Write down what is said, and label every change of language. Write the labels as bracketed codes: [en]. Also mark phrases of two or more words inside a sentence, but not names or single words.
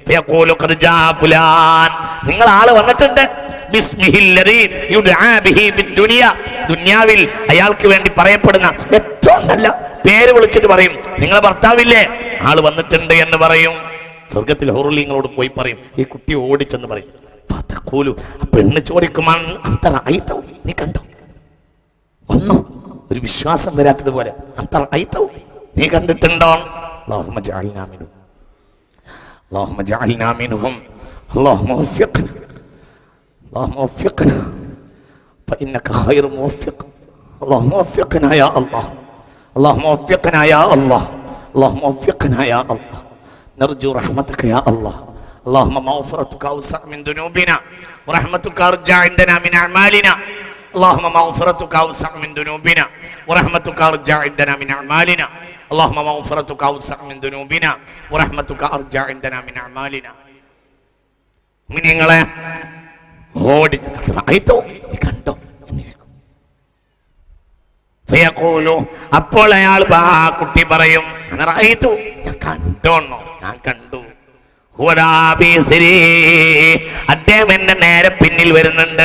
[ml] നിങ്ങൾ ആള് വന്നിട്ടുണ്ട്, ദുനിയാവിൽ അയാൾക്ക് വേണ്ടി പറയപ്പെടുന്ന ഏറ്റവും നല്ല പേര് വിളിച്ചിട്ട് പറയും, നിങ്ങളെ ഭർത്താവില്ലേ, ആള് വന്നിട്ടുണ്ട് എന്ന് പറയും. സ്വർഗത്തിൽ ഹൂറുലിങ്ങളോട് പോയി പറയും. ഈ കുട്ടി ഓടിച്ചെന്ന് പറയും. പെണ്ണ് ചോദിക്കുമാണ്, നീ കണ്ടോ? ഒന്നും ഒരു വിശ്വാസം വരാത്തതുപോലെ. നീ കണ്ടിട്ടുണ്ടോ? [ar] اللهم اجعلنا منهم اللهم اجعلنا منهم اللهم وفقنا اللهم وفقنا فإنك خير موفق اللهم وفقنا يا الله اللهم وفقنا يا الله اللهم وفقنا يا الله نرجو رحمتك يا الله اللهم مغفرتك أوسع من ذنوبنا ورحمتك أرجى عندنا من أعمالنا اللهم مغفرتك أوسع من ذنوبنا ورحمتك أرجى عندنا من أعمالنا اللهم مغفرتك أوسع من ذنوبنا ورحمتك أرجى عندنا من أعمالنا. [ml] നിങ്ങളെ ഓടി കണ്ടോ? അപ്പോൾ അയാൾ കുട്ടി പറയും ഞാൻ കണ്ടോന്നോ? ഞാൻ കണ്ടു. അദ്ദേഹം എന്റെ നേരെ പിന്നിൽ വരുന്നുണ്ട്.